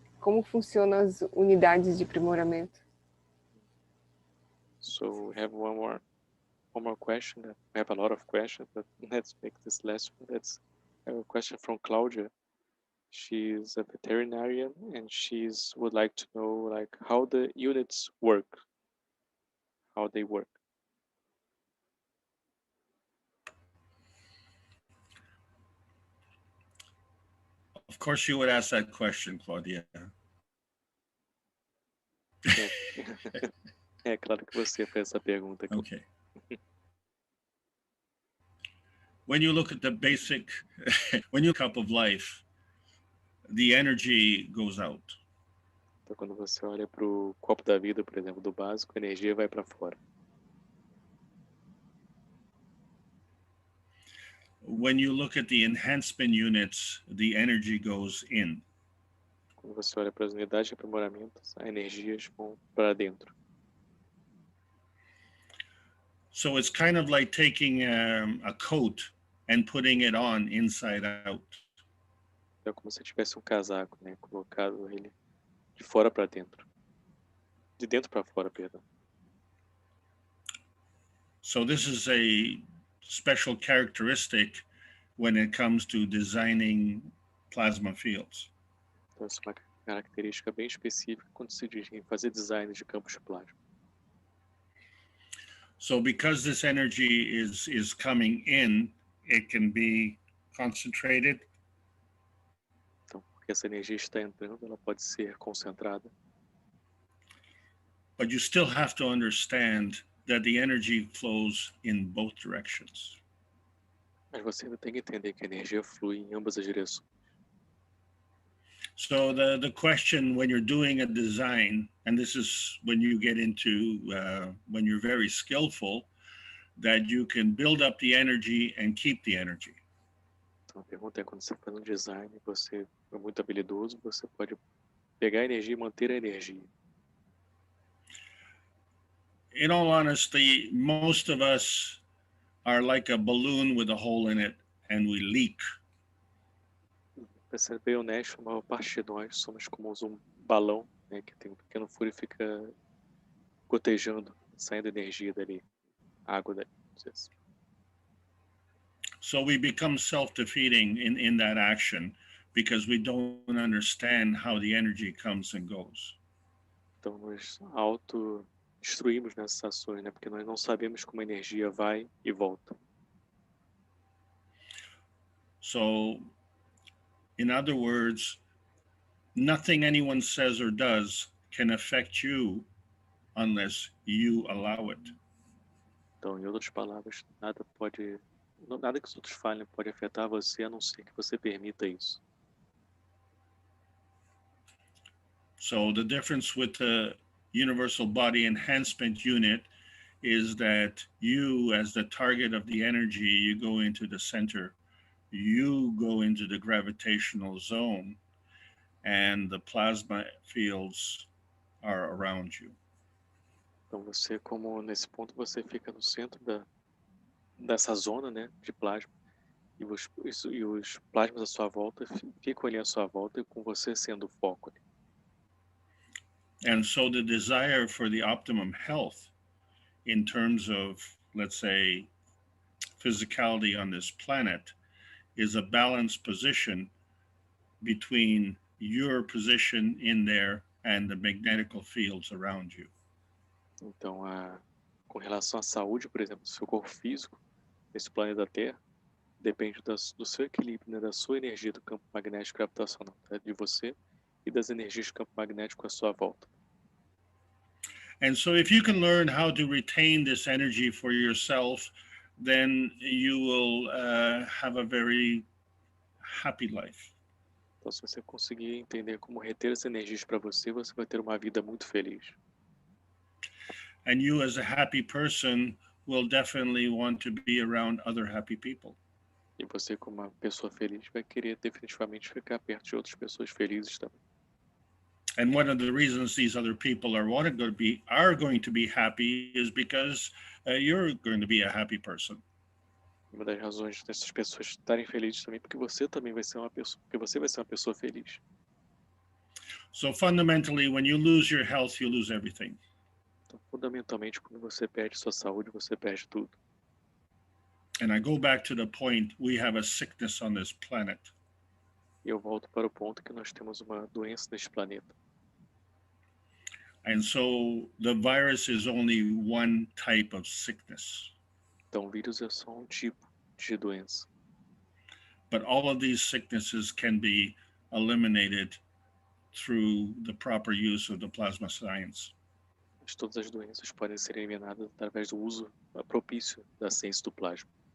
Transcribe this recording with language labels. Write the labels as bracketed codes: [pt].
[pt] Como funcionam as unidades de aprimoramento? [en] So we have one more question. We have a lot of questions, but let's make this last one. Let's have a question from Claudia. She's a veterinarian and would like to know how the units work, how they work. Of course you would ask that question, Claudia. [pt] É claro que você fez essa pergunta aqui. [en] Okay. When you look at the basic, when you cup of life, the energy goes out. [pt] Então, quando você olha para o copo da vida, por exemplo, do básico, a energia vai para fora. [en] When you look at the enhancement units, the energy goes in. [pt] Quando você olha para as unidades de aprimoramento, as energias vão para dentro. [en] So it's kind of like taking a coat and putting it on inside out. [pt] É como se tivesse um casaco, né? Colocado ele de fora para dentro. De dentro para fora, perdão. [en] So this is a special characteristic when it comes to designing plasma fields. [pt] Então, essa é uma característica bem específica quando se diz em fazer design de campos de plasma. [en] So because this energy is coming in, it can be concentrated. [pt] Então, porque essa energia está entrando, ela pode ser concentrada. [en] But you still have to understand that the energy flows in both directions. [pt] Mas você ainda tem que entender que a energia flui em ambas as direções. [en] So the question when you're doing a design, and this is when you get into, when you're very skillful, that you can build up the energy and keep the energy. [pt] Então, a pergunta é, quando você faz um design, você é muito habilidoso, você pode pegar a energia e manter a energia. [en] In all honesty, most of us are like a balloon with a hole in it and we leak. [pt] Para ser bem honesto, a maior parte de nós somos como um balão, né, que tem um pequeno furo e fica gotejando, saindo energia dali, água dali. [en] So we become self-defeating in that action because we don't understand how the energy comes and goes. [pt] Então, nos autodestruímos nessas ações, né, porque nós não sabemos como a energia vai e volta. [en] So, in other words, nothing anyone says or does can affect you unless you allow it. [pt] Então, em outras palavras, nada que os outros falem pode afetar você, a não ser que você permita isso. [en] So the difference with the Universal Body Enhancement Unit is that you, as the target of the energy, you go into the center, you go into the gravitational zone, and the plasma fields are around you. [pt] Então, você, como nesse ponto, você fica no centro dessa zona, né, de plasma, e os plasmas à sua volta ficam ali à sua volta, e com você sendo o foco ali. [en] And so the desire for the optimum health in terms of, let's say, physicality on this planet is a balanced position between your position in there and the magnetical fields around you. [pt] Então, com relação à saúde, por exemplo, do seu corpo físico, nesse planeta Terra, depende do seu equilíbrio, né, da sua energia do campo magnético gravitacional, né, de você e das energias do campo magnético à sua volta. [en] And so if you can learn how to retain this energy for yourself, then you will have a very happy life. [pt] Então, se você conseguir entender como reter essas energias para você, você vai ter uma vida muito feliz. [en] And you, as a happy person, will definitely want to be around other happy people. [pt] E você, como uma pessoa feliz, vai querer definitivamente ficar perto de outras pessoas felizes também. [en] And one of the reasons these other people are going to be happy is because you're going to be a happy person. [pt] Uma das razões dessas pessoas estarem felizes também, porque você também vai ser uma pessoa feliz. [en] So fundamentally, when you lose your health, you lose everything. [pt] Então, fundamentalmente, quando você perde sua saúde, você perde tudo. [en] And I go back to the point, we have a sickness on this planet. [pt] E eu volto para o ponto que nós temos uma doença neste planeta. [en] And so the virus is only one type of sickness. [pt] Então, o vírus é só um tipo de doença. [en] But all of these sicknesses can be eliminated through the proper use of the plasma science. [pt] Mas todas as doenças podem ser eliminadas através do uso propício da ciência do plasma.